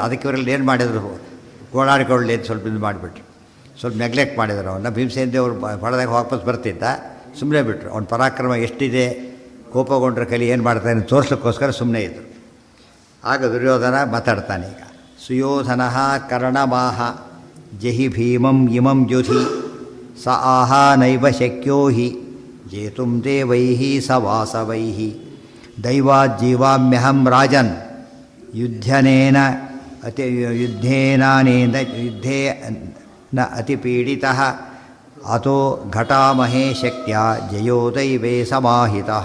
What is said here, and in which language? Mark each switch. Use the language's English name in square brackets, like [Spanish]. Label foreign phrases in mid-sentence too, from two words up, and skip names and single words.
[Kannada] ಅದಕ್ಕೆ ಇವರಲ್ಲಿ ಏನು ಮಾಡಿದರು, ಗೋಳಾಡಿಕೊಳ್ಳಿ ಅಂತ ಸ್ವಲ್ಪ ಇದು ಮಾಡಿಬಿಟ್ರು, ಸ್ವಲ್ಪ ನೆಗ್ಲೆಕ್ಟ್ ಮಾಡಿದರು ಅವನ್ನ. ಭೀಮಸೇನ ದೇವರು ಹೊಡೆದಾಗ ವಾಪಸ್ ಬರ್ತಿದ್ದ, ಸುಮ್ಮನೆ ಬಿಟ್ಟರು. ಅವನ ಪರಾಕ್ರಮ ಎಷ್ಟಿದೆ, ಕೋಪಗೊಂಡ್ರೆ ಕಲಿ ಏನು ಮಾಡ್ತಾನೆ ತೋರಿಸ್ಲಿಕ್ಕೋಸ್ಕರ ಸುಮ್ಮನೆ ಇದ್ದರು. ಆಗ ದುರ್ಯೋಧನ ಮಾತಾಡ್ತಾನೆ. [Sanskrit] ಈಗ ಸುಯೋಧನ ಕರ್ಣಮಾಹ ಜಹಿ ಭೀಮಂ ಇಮಂ ಯುಧಿ ಸ ಆಹ ನೈವ ಶಕ್ಯೋ ಹಿ ಜೇತುಂ ದೇವೈ ಸ ವಾಸವೈ ದೈವಾಜ್ಜೀವಾಮ್ಯಹಂ ರಾಜನ್ ಯುದ್ಧನೇನ ಯುದ್ಧೇನ ಅತಿಪೀಡಿತಃ ಅತೋ ಘಟಾಮಹೇ ಶಕ್ತ್ಯ ಜಯೋ ದೈವೇ ಸಮಾಹಿತಃ.